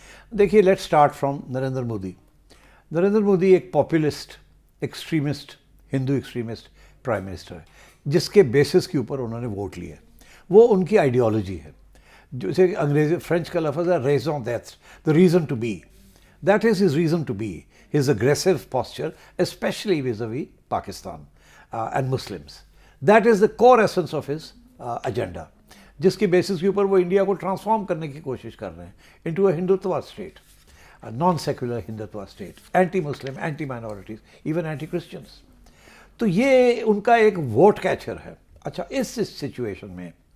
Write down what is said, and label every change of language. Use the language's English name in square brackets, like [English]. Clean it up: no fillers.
[Urdu] دیکھیے [English] let's start from [Urdu] Narendra Modi. Narendra Modi ایک populist extremist, ہندو extremist prime minister ہے جس کے بیسس کے اوپر انہوں نے ووٹ لیا، وہ ان کی آئیڈیالوجی ہے، جسے انگریزی فرینچ کا لفظ ہے [French] ریزون دیٹس [English] the reason to be. That is his reason to be, his aggressive posture, especially vis-a-vis Pakistan and Muslims. That is the core essence of his agenda, [Urdu] جس کی بیسس کے اوپر وہ انڈیا کو ٹرانسفارم کرنے کی کوشش کر رہے ہیں [English] into a [Urdu] Hindutva state, naan secular Hindutva state, anti مسلم، anti minorities, even anti Christians. تو یہ ان کا ایک ووٹ کیچر ہے۔ اچھا، اس سچویشن میں